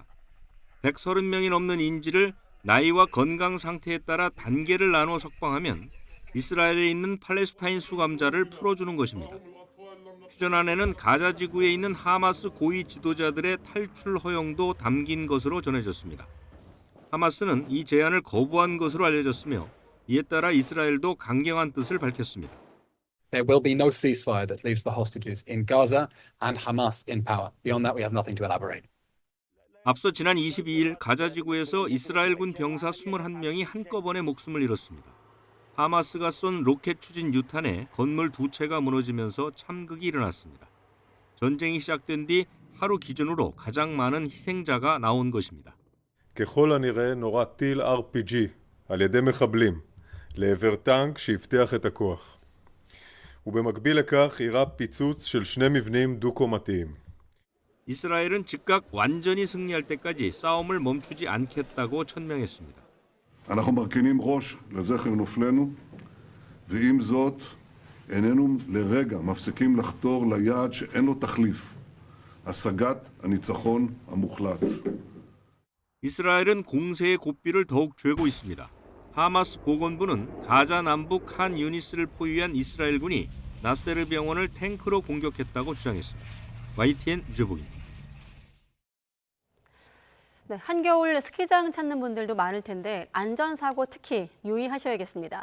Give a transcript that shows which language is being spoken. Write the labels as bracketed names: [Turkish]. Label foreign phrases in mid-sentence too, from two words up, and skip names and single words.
[Korean] 130명이 넘는 인질을 나이와 건강 상태에 따라 단계를 나누어 석방하면 이스라엘에 있는 팔레스타인 수감자를 풀어주는 것입니다. 휴전안에는 가자 지구에 있는 하마스 고위 지도자들의 탈출 허용도 담긴 것으로 전해졌습니다. 하마스는 이 제안을 거부한 것으로 알려졌으며 이에 따라 이스라엘도 강경한 뜻을 밝혔습니다. [English] There will be no ceasefire that leaves the hostages in Gaza and Hamas in power. Beyond that, we have nothing to elaborate. [Korean] 앞서 지난 22일 가자 지구에서 이스라엘군 병사 21명이 한꺼번에 목숨을 잃었습니다. 하마스가 쏜 로켓 추진 유탄에 건물 2채가 무너지면서 참극이 일어났습니다. 전쟁이 시작된 뒤 하루 기준으로 가장 많은 희생자가 나온 것입니다. [Hebrew] ככל הנראה נורה טיל RPG על ידי מחבלים לעבר טנק שהבטיח את הכוח. ובמקביל לכך אירע פיצוץ של 2 מבנים דו-קומתיים. [Korean] 이스라엘은 즉각 완전히 승리할 때까지 싸움을 멈추지 않겠다고 천명했습니다. [Hebrew] אנחנו מרכינים ראש לזכר נופלנו, ועם זאת איננו לרגע מפסיקים לחתור ליעד שאין לו תחליף, השגת הניצחון המוחלט. [Korean] 이스라엘은 공세의 고삐를 더욱 쬐고 있습니다. 하마스 보건부는 가자 남부 칸 유니스를 포위한 이스라엘군이 나세르 병원을 탱크로 공격했다고 주장했습니다. YTN 유재복입니다. 네, 한겨울 스키장 찾는 분들도 많을 텐데 안전사고 특히 유의하셔야겠습니다.